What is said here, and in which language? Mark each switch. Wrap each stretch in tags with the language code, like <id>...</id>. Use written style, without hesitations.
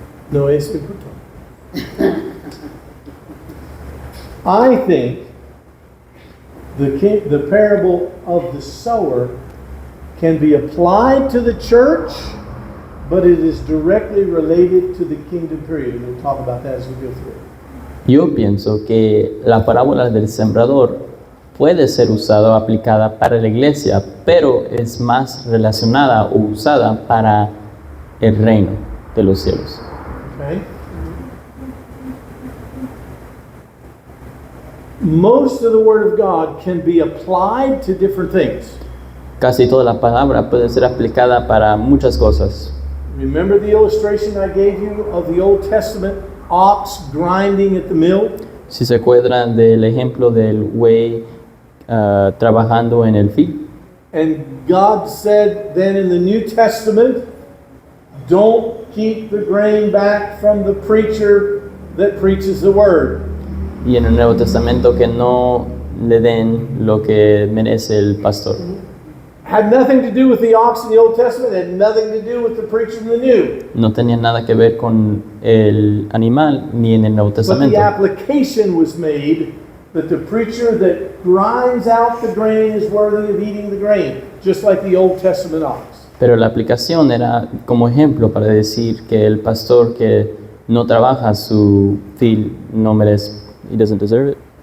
<es>no es</es> <en>I think the parable of the sower can be applied to the church, but it is directly related to the kingdom period. We'll talk about that as we go through it.</en> <es>yo pienso que la parábola del sembrador puede ser usada o aplicada para la iglesia, pero es más relacionada o usada para el reino de los cielos.</es> <en>Okay? Most of the Word of God can be applied to different things.</en> <es>Casi toda la palabra puede ser aplicada para muchas cosas.</es> <en>Remember the illustration I gave you of the Old Testament ox grinding at the mill?</en> <es>Si se acuerdan del ejemplo del buey trabajando en el field,</es> <en>And God said then in the New Testament, don't keep the grain back from the preacher that preaches the word.</en> <es>y en el Nuevo Testamento que no le den lo que merece el pastor.</es> <en>Had nothing to do with the ox in the Old Testament, had nothing to do with the preacher in the New.</en> <es>No tenía nada que ver con el animal ni en el Nuevo</es> <en>But the</en> <es>Testamento.</es> <en>application was made that the preacher that grinds out the grain is worthy of eating the grain, just like the Old Testament ox.</en> <es>Pero la aplicación era como ejemplo para decir que el pastor que no trabaja su field no merece,</es> <en>he doesn't deserve it.</en>